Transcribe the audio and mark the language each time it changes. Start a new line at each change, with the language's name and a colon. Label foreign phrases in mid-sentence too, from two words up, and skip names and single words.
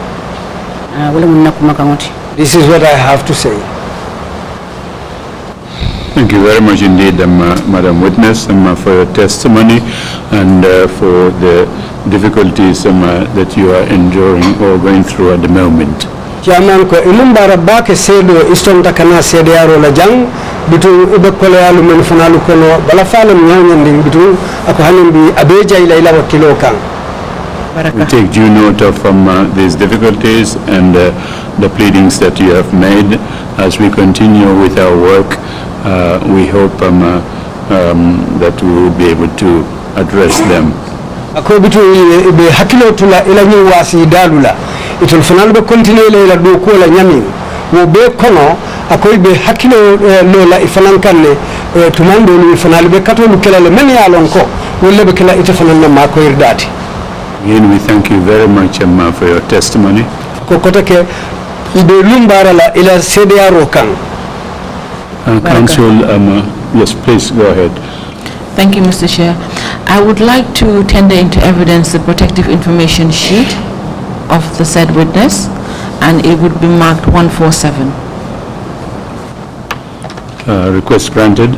English: This is what I have to say. Thank you very much indeed, Madam Witness, for your testimony and for the difficulties that you are enduring or going through at the moment.
Mandingo: Chairman ko ilumbara bake sedo istonta kana sedeyaro la jang bitu ibe koleyalu men fanalu kono bala falam nyawnyanding bitu ako halimbi abeja ila ila wakilo kan.
English: We take due note of these difficulties and the pleadings that you have made. As we continue with our work, we hope that we will be able to address them.
Mandingo: Ako bitu ibe hakilo tula ila nyi wasi dalula itul fanal be continue ila do ko la nyami wo be kono ako ibe hakilo lola ifanan kanne tumando ni fanal be katolu kelale men ya lon ko wolle be kala ite fanan ma ko irdati.
English: Again, we thank you very much for your testimony.
Mandingo: Kokotake ibe lumbara la ila sedeyaro kan.
English: Council, yes, please go ahead. Thank you, Mr. Chair. I would like to tender into evidence the protective information sheet of the said witness, and it would be marked 147. Request granted.